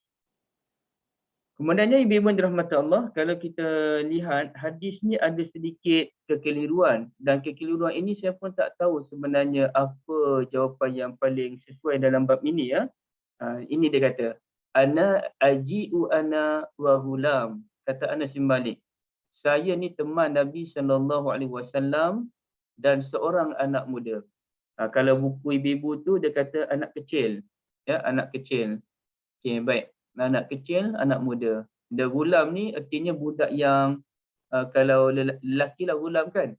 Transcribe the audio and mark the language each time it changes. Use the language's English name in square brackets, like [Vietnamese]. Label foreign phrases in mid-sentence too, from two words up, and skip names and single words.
[Malay] Kemudiannya ibu-ibu dirahmati Allah, kalau kita lihat hadis ni ada sedikit kekeliruan, dan kekeliruan ini saya pun tak tahu sebenarnya apa jawapan yang paling sesuai dalam bab ini ya. Ini dia kata, [Arabic] ana aji'u ana wa hulam. [Malay] kata Anas bin Malik, saya ni teman Nabi SAW dan seorang anak muda. Kalau buku ibu-ibu tu dia kata anak kecil. Ya, anak kecil. Okey, baik. Anak kecil, anak muda. The gulam ni artinya budak yang kalau lelaki lah gulam kan.